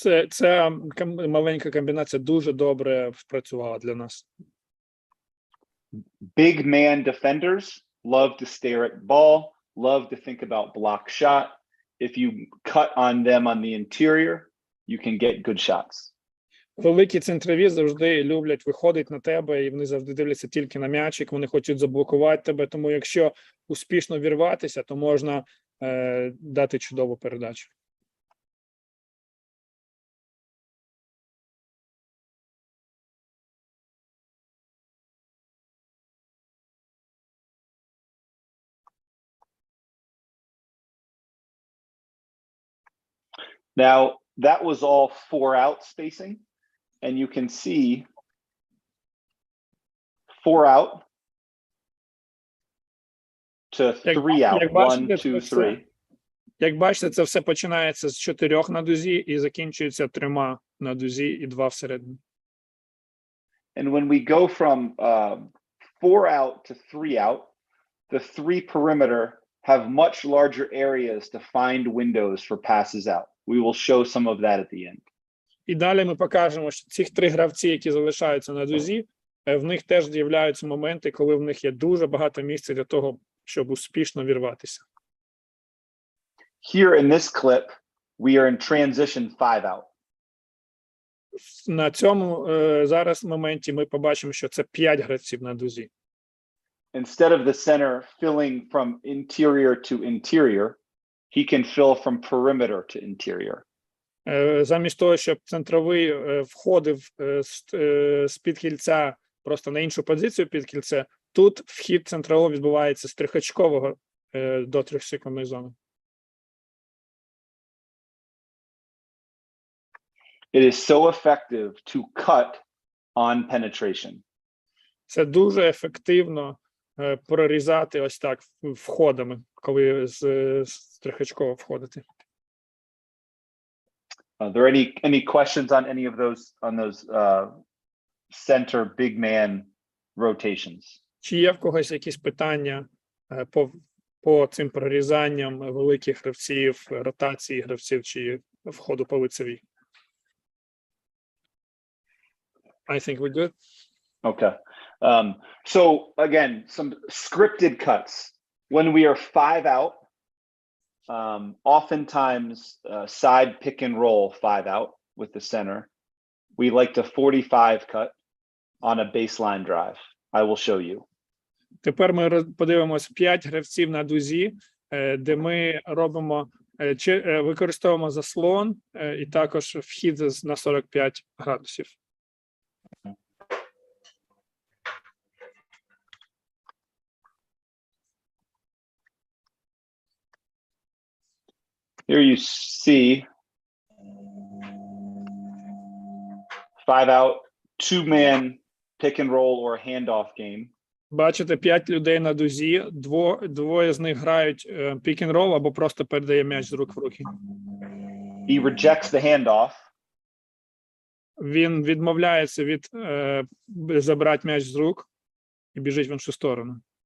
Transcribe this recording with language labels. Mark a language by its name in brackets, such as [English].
[Ukrainian] Ця маленька комбінація дуже добре спрацювала для нас. [English] Big man defenders love to stare at ball, love to think about block shot. If you cut on them on the interior, you can get good shots. [Ukrainian] Великі центрові завжди люблять виходити на тебе, і вони завжди дивляться тільки на м'ячик, вони хочуть заблокувати тебе, тому якщо успішно вірватися, то можна дати чудову передачу. [English] Now, that was all 4-out spacing, and you can see 4-out to 3-out, 1, 2, 3. [Ukrainian] Як бачите, це все починається з 4 на дузі і закінчується 3 на дузі і 2 всередині. [English] And when we go from 4-out to 3-out, the 3 perimeter have much larger areas to find windows for passes out. We will show some of that at the end. [Ukrainian] І далі ми покажемо, що цих 3 гравці, які залишаються на дузі, в них теж з'являються моменти, коли в них є дуже багато місця для того, щоб успішно вірватися. [English] Here in this clip, we are in transition 5-out. [Ukrainian] На цьому зараз моменті ми побачимо, що це 5 гравців на дузі. [English] Instead of the center filling from interior to interior, he can fill from perimeter to interior. [Ukrainian] Замість того, щоб центровий входив з-під кільця просто на іншу позицію під кільце, тут вхід центрового відбувається з трьохочкового до 3-секундної зони. [English] It is so effective to cut on penetration. [Ukrainian] Це дуже ефективно прорізати ось так входами, коли з трьохочкового входити. [English] Are there any questions on any of those center big man rotations? [Ukrainian] Чи є в когось якісь питання по цим прорізанням великих гравців, ротації гравців чи входу по лицевій? [English] I think we're good. Okay. So again, some scripted cuts. When we are 5-out, oftentimes side pick and roll 5-out with the center. We like to 45 cut on a baseline drive. I will show you. [Ukrainian] Тепер ми подивимося 5 гравців на дузі, де ми робимо використовуємо заслон і також вхід на 45 градусів. [English] Here you see 5-out, 2-man pick and roll or handoff game. [Ukrainian] Бачите, 5 людей на дузі, двоє з них грають пік-н-рол або просто передає м'яч з рук в руки. [English] He rejects the handoff. [Ukrainian] Він відмовляється від забрати м'яч з рук і біжить в іншу сторону.